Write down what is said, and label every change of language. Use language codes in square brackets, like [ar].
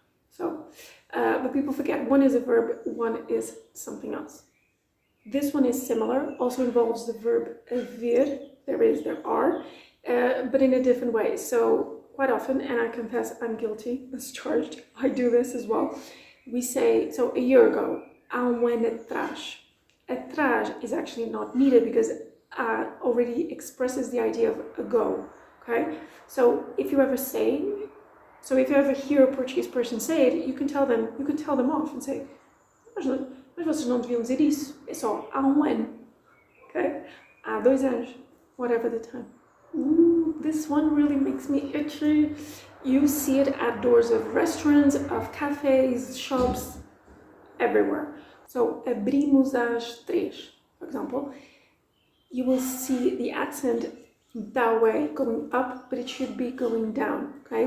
[en] So, but people forget one is a verb, one is something else. This one is similar, also involves the verb vir, there are, but in a different way. So quite often, and I confess I'm guilty as charged, I do this as well. We say, so a year ago, [pt] há ano atrás. [en] Atrás is actually not needed because already expresses the idea of ago, okay? So if you ever hear a Portuguese person say it, you can tell them off and say, [pt] mas vocês não deviam dizer isso, é só há ano, [en] okay? [pt] Há 2 anos. [en] Whatever the time. Ooh, this one really makes me itchy. You see it at doors of restaurants, of cafes, shops, everywhere. So, [pt] abrimos às 3, [en] for example. You will see the accent that way, going up, but it should be going down, okay?